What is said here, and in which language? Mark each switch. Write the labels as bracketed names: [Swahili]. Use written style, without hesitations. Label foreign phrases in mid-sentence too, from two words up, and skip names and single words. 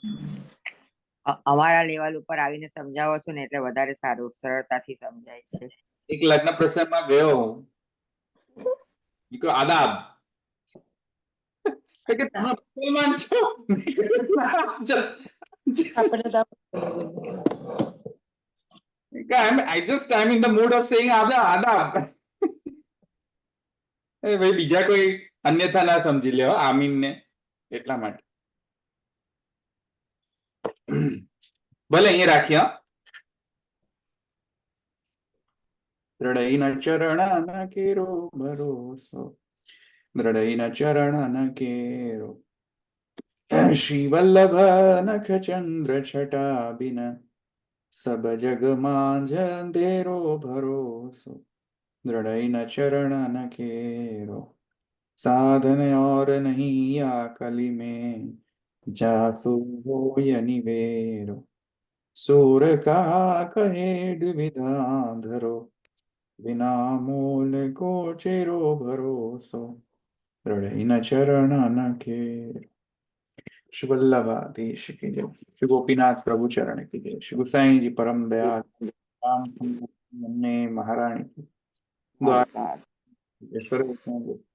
[Gujarati] અમારા લેવલ ઉપર આવીને સમજાવો છો ને એટલે વધારે સારું, સરળતાથી સમજાય છે. એક લગ્ન પ્રસંગમાં ગયો હું. મેં કહ્યું, આદાબ. કે તમે મુસલમાન છો? મેં કીધું, "ના, just- આપણે તો [English] I'm in the mood of saying આદાબ. [Gujarati] એ ભાઈ બીજા કોઈ અન્યથા ના સમજી લે હો આમીન ને, એટલા માટે. ભલે અહીંયા રાખીએ. [Hindi] द्रढ़ईना चरणना केरो भरोसो, द्रढ़ईना चरणना केरो, श्री वल्लभ नख चंद्र छटा बिन सब जग मां अंधेरो भरोसो, द्रढ़ईना चरणना केरो, साधन और नहीं या कली में जासु होय निवेरो, सूर का कहे द्विविधा धरो, विना मूल को चेरो भरोसो, दृढ़ चरण न केरो. श्री वल्लभाधीश की जय. श्री गोपीनाथ प्रभु चरण की जय. श्री गुसाई जी परम दयाल राम महारानी की द्वारा सर्व